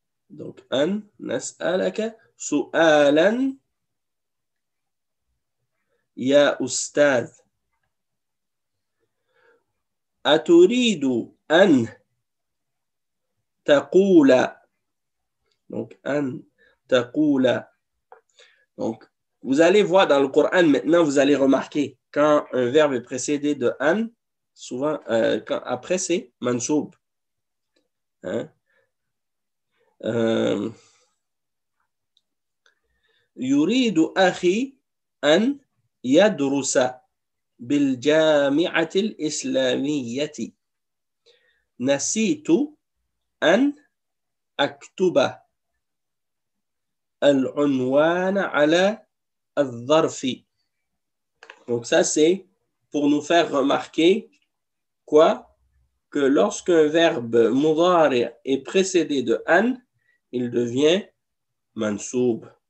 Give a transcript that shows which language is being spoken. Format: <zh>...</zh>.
<ar>donc أن نسألك سؤالا يا أستاذ. أتريد أن تقول. donc أن تقول.</ar> <fr>donc vous allez voir dans le Coran maintenant, vous allez remarquer quand un verbe est précédé de an, souvent quand après c'est mansoub. Hein?</fr> <ar>يريد أخي أن يدرس بالجامعة الإسلامية. نسيت أن أكتب العنوان على الظرف.</ar> <fr>Donc ça c'est pour nous faire remarquer quoi? Que lorsqu'un verbe mudari est précédé de an, il devient mansoub.</fr>